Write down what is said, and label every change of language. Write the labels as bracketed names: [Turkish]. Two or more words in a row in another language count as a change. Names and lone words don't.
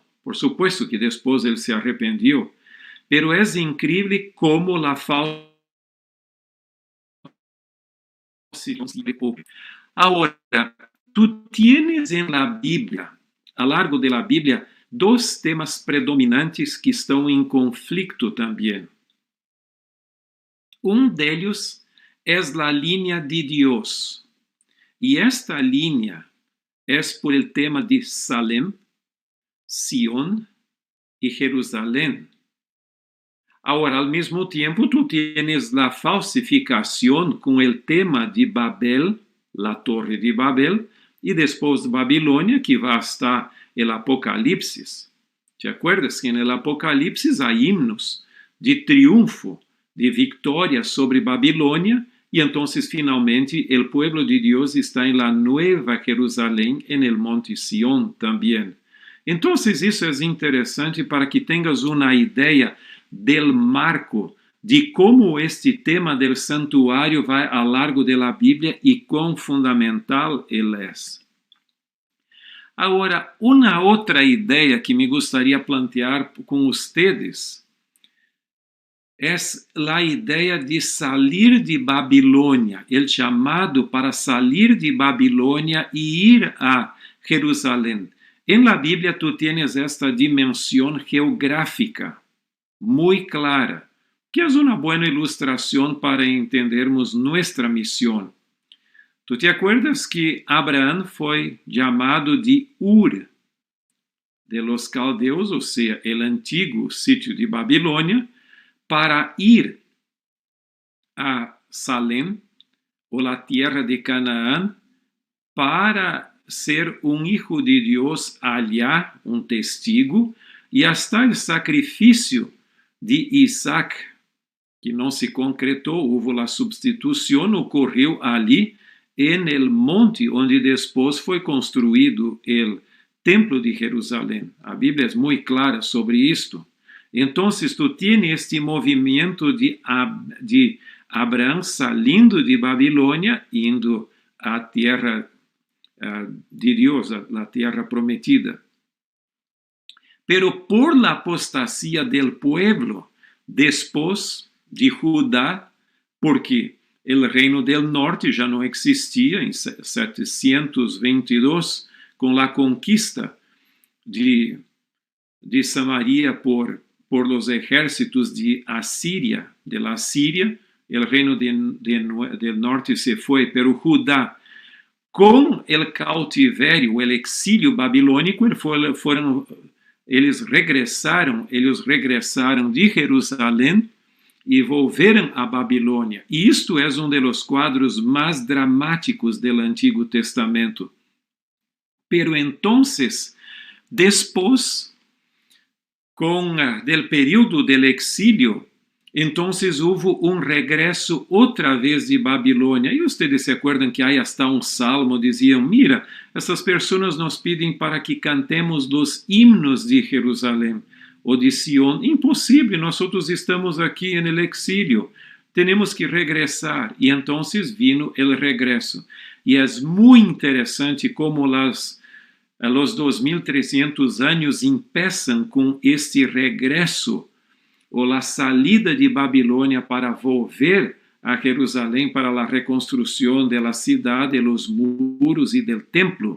[Spanish] Por supuesto que después él se arrependió, pero es increíble cómo la falsificación. Ahora, tú tienes en la Biblia, a lo largo de la Biblia, dos temas predominantes que [Portuguese] estão em conflito também. Um deles é a linha de Deus. E esta linha é por [Spanish] el tema de [Portuguese] Salem, Sion e Jerusalém. Agora, ao mesmo tempo, [Spanish] tu tienes [Portuguese] a falsificação com o tema de Babel, a Torre de Babel, e depois de Babilônia, que vai estar [Spanish] el Apocalipsis. ¿Te acuerdas que en el Apocalipsis hay himnos de triunfo, de victoria sobre Babilonia, y entonces finalmente el pueblo de Dios está en la Nueva Jerusalén, en el monte Sion también. Entonces eso es interesante para que tengas una idea del marco de cómo este tema del santuario va a lo largo de la Biblia y cuán fundamental él es. [Portuguese] Agora, uma outra ideia que me gostaria de plantear com vocês é a ideia de sair de Babilônia, o chamado para sair de Babilônia e ir a Jerusalém. [Spanish] En la Bíblia tu tienes [Portuguese] esta dimensão geográfica muito clara, que é uma boa ilustração para entendermos nossa missão. [Spanish] ¿Tú te acuerdas que [Portuguese] Abraham foi chamado de Ur de [Spanish] los caldeos, [Portuguese] ou seja, o antigo sítio de Babilônia, para ir a Salem, ou a terra de Canaã, para ser um hijo de Deus allá, um testigo, e hasta o sacrifício de Isaac que não se concretou, houve a substituição, ocorreu ali [Spanish] en el monte [Portuguese] onde depois foi construído o Templo de Jerusalém. A Bíblia é muito clara sobre isto. Então, [Spanish] tu tienes [Portuguese] este movimento de Abraão saindo de Babilônia, indo à terra de Deus, a terra prometida. [Spanish] Pero por la apostasía del pueblo, después de Judá, porque o reino del norte [Portuguese] já não existia em 722, com a conquista de Samaria [Spanish] por los ejércitos de Asiria, [Portuguese] o reino [Spanish] del norte [Portuguese] se foi, pero Judá, com o cautiverio, o exílio babilônico, eles regressaram de Jerusalém e volveram a Babilônia. E isto é dos quadros mais dramáticos do Antigo Testamento. [Spanish] Pero entonces, después, del período del exilio, entonces hubo un regreso otra vez de Babilônia. E ustedes se acuerdan que hay hasta un salmo, [Portuguese] diziam, mira, essas pessoas nos pedem para que cantemos [Spanish] los himnos [Portuguese] de Jerusalém ou de Sión. Impossível, nós estamos aqui [Spanish] en el exilio, [Portuguese] temos que regressar. [Spanish] E entonces vino el regreso. [Portuguese] E é muito interessante como os 2300 anos começam com este regresso, ou a salida de Babilônia para volver a Jerusalém para a reconstrução da cidade, dos muros e do templo.